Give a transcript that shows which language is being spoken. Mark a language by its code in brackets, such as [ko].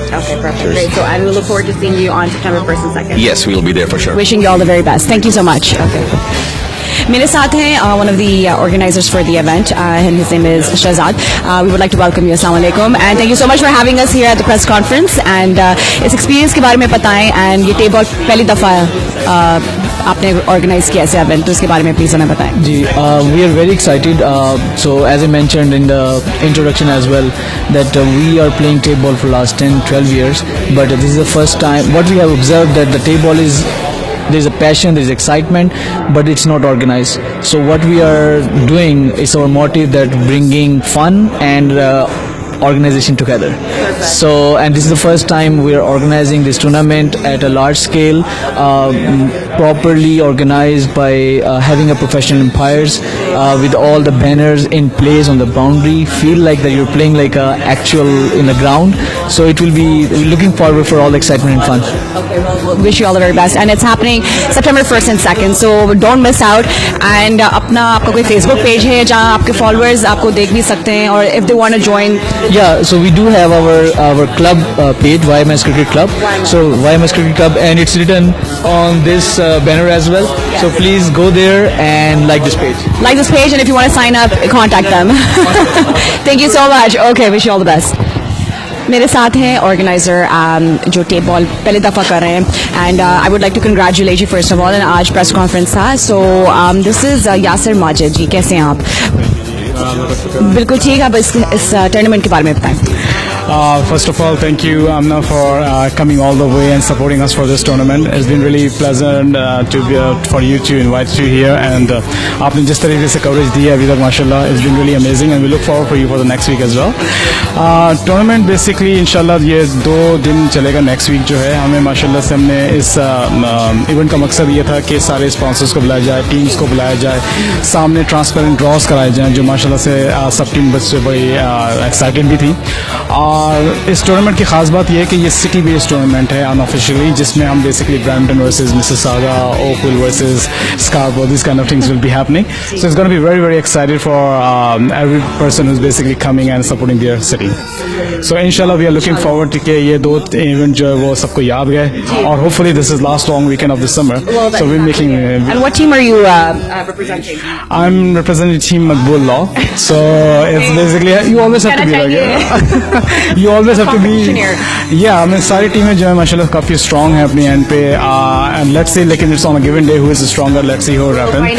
[en] Okay, perfect. Cheers. Great. So, and we look forward to seeing you on September 1st and 2nd. Yes, we'll be there for sure. Wishing you all the very best. Thank you so much. Okay. [hi] मेरे साथ हैं [en] one of the organizers for the event, and his name is Shahzad. We would like to welcome you. Assalamu alaikum, and thank you so much for having us here at the press conference. [hi] And इस experience के बारे में बताएं, and ये table पहली दफा आपने organize किया ऐसे event, तो इसके बारे में please हमें बताएं. [en] जी, we are very excited. So as I mentioned in the introduction as well, that we are playing table ball for last 10-12 years, but this is the first time. What we have observed that the table ball is, there's a passion, there's excitement, but it's not organized. So what we are doing is our motive, that bringing fun and organization together. Perfect. So, and this is the first time we are organizing this tournament at a large scale, properly organized by having a professional umpires, with all the banners in place on the boundary. Feel like that you're playing like a actual in the ground. So it will be, looking forward for all the excitement and fun. Okay, well, wish you all the very best. And it's happening September 1st and 2nd, so don't miss out. [hi] And अपना आपका कोई Facebook page है जहाँ आपके followers आपको देख भी सकते हैं, [en] or if they want to join. Yeah, so we do have our club page, YMS Cricket Club. So YMS Cricket Club, and it's written on this banner as well. So please go there and like this page. Like this page, and if you want to sign up, contact them. Thank you so much. Okay, wish you all the best. [hi] मेरे साथ हैं organiser जो tape ball पहले दफ़ा कर रहे हैं, [en] And I would like to congratulate you first of all. [hi] And आज प्रेस कॉन्फ्रेंस था, [en] so this is [hi] Yasir Majid जी. कैसे हैं आप? बिल्कुल ठीक. आप इस टूर्नामेंट के बारे में बताएं. [en] First of all, thank you, Amna, for coming all the way and supporting us for this tournament. It's been really pleasant for you to invite you here, and [hi] आपने जिस तरीके से coverage दी है अभी तक, [en] माशाल्लाह, it's been really amazing, and we look forward for you for the next week as well. [hi] Tournament basically, इंशाल्लाह, ये 2 दिन चलेगा. [en] Next week [hi] जो है, हमें माशाल्लाह से हमने इस इवेंट का मकसद ये था कि सारे स्पॉन्सर्स को बुलाया जाए, टीम्स को बुलाया जाए, सामने ट्रांसपेरेंट ड्रॉज कराए जाएँ, जो माशाल्लाह से सब टीम बच्चे बड़ी एक्साइटेड भी थी. और इस टूर्नामेंट की खास बात यह है कि ये सिटी बेस्ड टूर्नामेंट है अनऑफिशियली, जिसमें हम basically Brampton versus Mississauga, Oakville versus स्कार्बरो, [en] This kind of things will be happening. So it's gonna be very very excited for every person who is basically coming and supporting their city. So इंशाल्लाह we are looking forward [hi] कि ये 2 event जो है वो सबको याद गए, [en] और hopefully this is last long weekend of this summer. So we making. And what team are you representing? I'm representing Team Makbul Law. So it's basically, you always have to be like, yeah. You always have to be, yeah. I mean, [hi] सारी टीमें जो है माशाल्लाह काफी strong है अपनी end पे, [en] and let's see, [hi] लेकिन [en] it's on a given day who is stronger. Let's see who will happen.